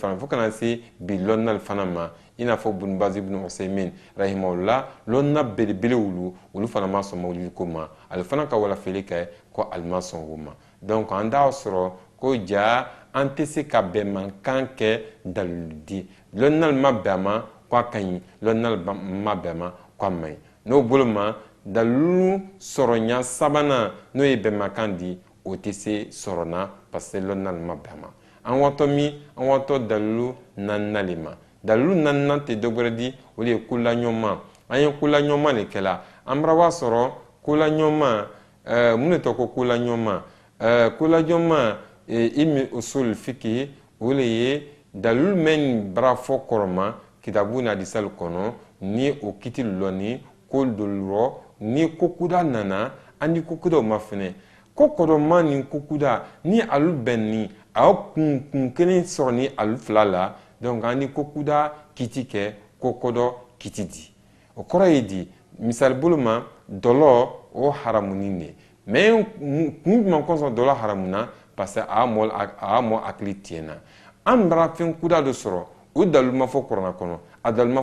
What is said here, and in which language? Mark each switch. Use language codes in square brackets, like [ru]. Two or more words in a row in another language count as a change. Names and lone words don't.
[bm] fana fo kana se bi lɔnnal fana ma i n'a fɔ Ibn Baz ibn Usaymin rahimahullah lɔnna belebele olu fana ma sɔn mawlidi ko ma ale fana ka walafili kɛ ko ale ma sɔn o ma donc an t'a sɔrɔ ko ja an tɛ se ka bɛnmankan kɛ daliludi lɔnnal ma bɛn a ma ko a ka ɲi lɔnnal ma bɛn a ma ko a man ɲi n'o bolo ma dalilu sɔrɔɲa sabanan n'o ye bɛnmankan di o tɛ se sɔrɔna [fr] parce que [bm] lɔnnal ma bɛn a ma an watɔ min an watɔ dalilu naaninan le ma dalilu naaninan tɛ dɔ wɛrɛ di o de ye kolaɲɔgɔnma an ye kolaɲɔgɔnma de kɛla an bara b'a sɔrɔ kolaɲɔgɔnma mun de tɔgɔ ko kolaɲɔgɔnma kolaɲɔgɔnma ilmi [ar] usul fiqh [bm] o de ye dalilu min bara fɔ kɔrɔma kitabu ni hadisal kɔnɔ ni o kiti lɔni ko dolɔ ni kokuda nana ani kokudaw ma fɛnɛ ko kɔrɔma ni kokuda ni alu bɛn ni a kun kelen sɔrɔ ni alu fila la donc an ni kokuda kiti kɛ kokodɔ kiti di o kɔrɔ ye di misali bolo ma dɔlɔ o haramunin de mais kun jumɛn kɔsɔn dɔlɔ haramuna [fr] parce que [bm] a mɔ hakili tiɲɛna an bara fɛn kuda dɔ sɔrɔ o dalilu ma fɔ kuranɛ kɔnɔ a dalilu ma